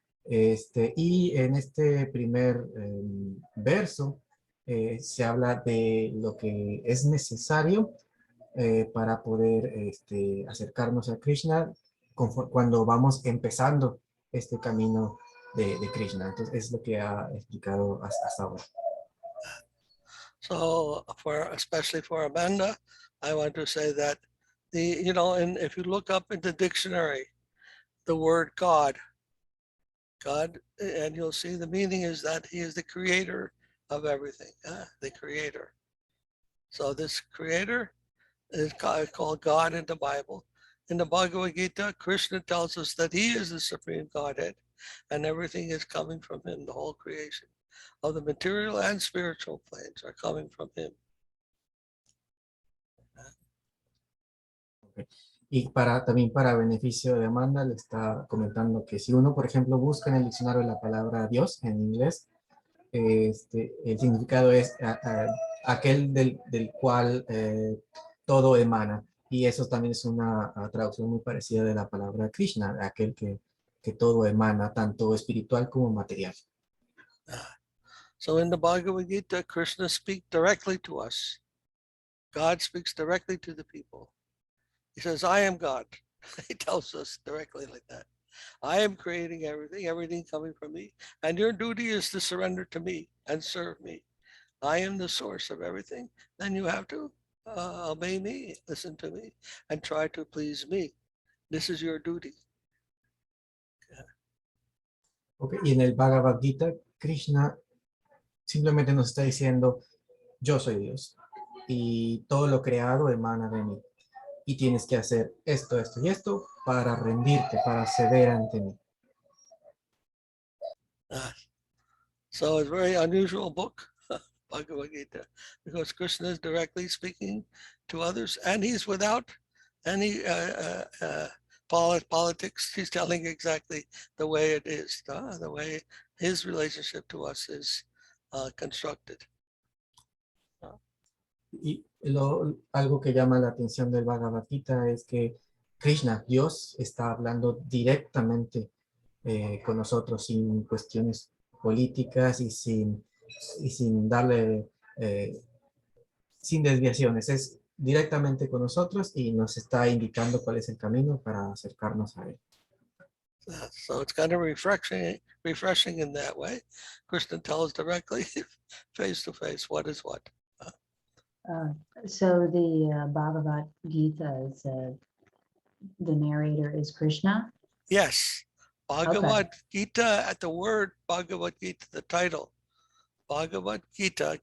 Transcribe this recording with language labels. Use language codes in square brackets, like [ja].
[es] Y en este primer verso se habla de lo que es necesario para poder acercarnos a Krishna cuando vamos empezando este camino de Krishna. Entonces es lo que ha explicado hasta ahora. [en] So especially for Amanda, I want to say that and if you look up in the dictionary, the word God, and you'll see the meaning is that he is the creator of everything, the creator. So this creator is called God in the Bible. In the Bhagavad Gita, Krishna tells us that he is the supreme Godhead and everything is coming from him. The whole creation of the material and spiritual planes are coming from him. Okay. [es] Y también para beneficio de Amanda, le está comentando que si uno, por ejemplo, busca en el diccionario la palabra Dios en inglés, el significado es aquel del cual todo emana. Y eso también es una traducción muy parecida de la palabra Krishna, aquel que todo emana, tanto espiritual como material. [en] So in the Bhagavad Gita, Krishna speaks directly to us. God speaks directly to the people. He says, I am God. He tells us directly like that. I am creating everything coming from me. And your duty is to surrender to me and serve me. I am the source of everything. Then you have to obey me, listen to me, and try to please me. This is your duty. Okay. [es] Y en el Bhagavad Gita, Krishna simplemente nos está diciendo, yo soy Dios y todo lo creado emana de mí. Y tienes que hacer esto, esto y esto para rendirte, para ceder ante mí. [en] So it's a very unusual book, Bhagavad Gita, because Krishna is directly speaking to others and he's without any politics. He's telling exactly the way it is, the way his relationship to us is constructed. [es] Y algo que llama la atención del Bhagavad Gita es que Krishna, Dios, está hablando directamente con nosotros sin cuestiones políticas y sin darle, sin desviaciones. Es directamente con nosotros y nos está indicando cuál es el camino para acercarnos a él. [en] So it's kind of refreshing in that way. Krishna tells directly, face to face, what is what. So the Bhagavad Gita is the narrator is Krishna? Yes. Bhagavad Gita, at the word Bhagavad Gita, the title, Bhagavad Gita.